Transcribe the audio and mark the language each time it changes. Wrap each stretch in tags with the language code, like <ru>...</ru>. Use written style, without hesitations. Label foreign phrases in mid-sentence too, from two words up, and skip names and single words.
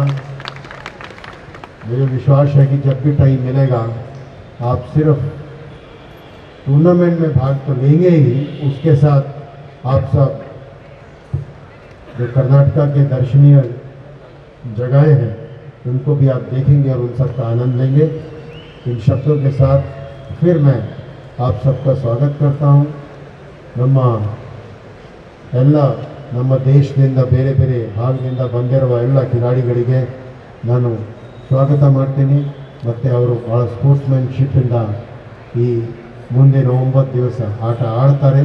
<hi>मुझे विश्वास है कि जब भी टाइम मिलेगा आप सिर्फ टूर्नामेंट में भाग तो लेंगे ही, उसके साथ आप सब जो कर्नाटका के दर्शनीय जगहें हैं उनको भी आप देखेंगे और उन सब का आनंद लेंगे। इन शब्दों के साथ फिर मैं आप सबका स्वागत करता हूँ।</hi> <kn>ನಮ್ಮ ದೇಶದಿಂದ ಬೇರೆ ಬೇರೆ ಭಾಗದಿಂದ ಬಂದಿರುವ ಎಲ್ಲ ಕ್ರೀಡಾಳಿಗಳಿಗೆ ನಾನು ಸ್ವಾಗತ ಮಾಡ್ತೀನಿ। ಮತ್ತು ಅವರು ಭಾಳ ಸ್ಪೋರ್ಟ್ಸ್ಮನ್ಶಿಪ್ಪಿಂದ ಈ ಮುಂದಿನ 9 ದಿವಸ ಆಟ ಆಡ್ತಾರೆ।</kn>